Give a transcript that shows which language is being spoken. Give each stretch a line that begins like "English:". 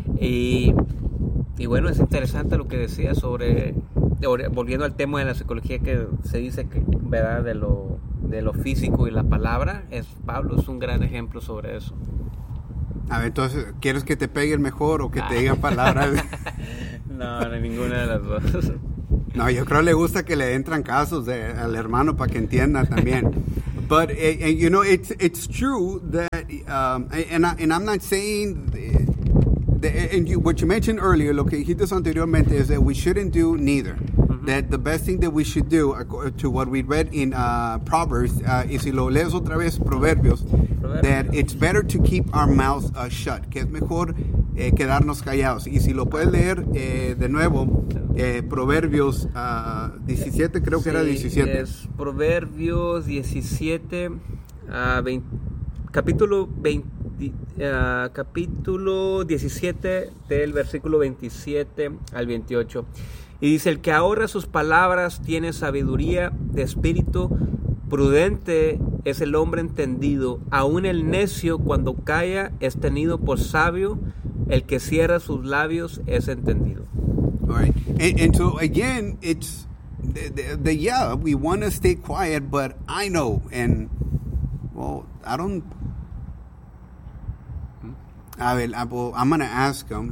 Spanish: Y bueno, es interesante lo que decía sobre, volviendo al tema de la psicología, que se dice que, ¿verdad?, de lo físico y la palabra, Pablo es un gran ejemplo sobre eso. A ver, entonces, ¿quieres que te pegue el mejor o que te diga palabras? No, ni ninguna de las dos. No, yo creo que le gusta que le entran casos al hermano para que entienda también.
English: But and, you know, it's true that I'm not saying what you mentioned earlier,
Spanish: lo que dijiste anteriormente,
English: is that we shouldn't do neither. Mm-hmm. That the best thing that we should do, according to what we read in Proverbs,
Spanish: y si lo lees otra vez,
English: Proverbios, that it's better to keep our mouths shut,
Spanish: que es mejor quedarnos callados. Y si lo puedes leer de nuevo, Proverbios 17, creo que sí, era 17. Es Proverbios 17, 20, capítulo 20. Capítulo 17 del versículo 27 al 28 y dice: el que ahorra sus palabras tiene sabiduría de espíritu, prudente es el hombre entendido, aún el necio cuando calla es tenido por sabio, el que cierra sus labios es entendido.
English: Alright, and so again it's the yeah, we want to stay quiet, but I know, and well, I'm going to ask him.